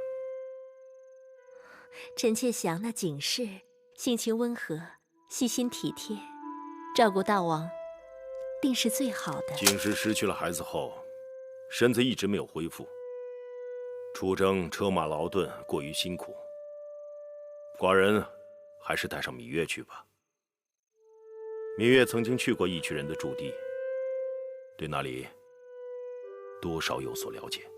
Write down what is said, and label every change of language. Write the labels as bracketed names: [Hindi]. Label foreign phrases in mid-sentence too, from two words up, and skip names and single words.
[Chinese] 臣妾想那景氏性情溫和，細心體貼，照顧大王，定是最好的。景氏失去了孩子後，身子一直沒有恢復，出征車馬勞頓，過於辛苦。寡人還是帶上羋月去吧。芈月曾经去过义渠人的驻地，对那里多少有所了解。